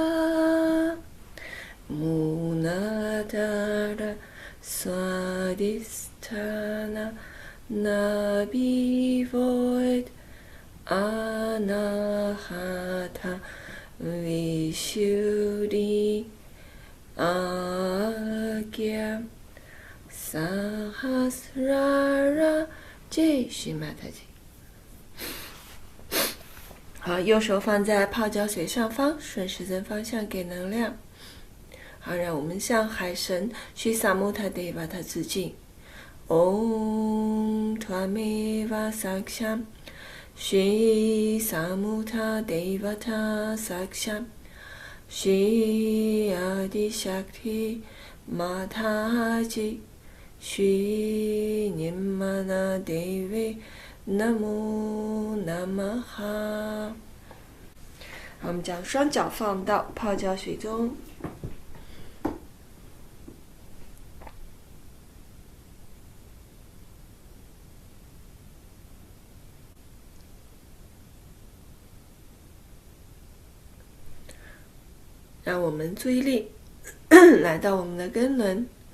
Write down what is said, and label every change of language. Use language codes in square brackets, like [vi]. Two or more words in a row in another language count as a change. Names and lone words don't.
[zh] 穆那达拉萨迪斯塔那那比void阿那哈塔维修利阿伽萨哈斯拉拉这是马塔基。好，右手放在泡脚水上方，顺时针方向给能量。好，让我们向海神须萨穆塔德瓦塔致敬。 [sa] ॐ त्वमेव साक्षात् श्री समुत्त देवता साक्षात् श्री आदि शक्ति माताजी श्री निम्मन देवी नमो नमः. [zh] 我们将双脚放到泡脚水中，让我们注意力来到我们的根轮。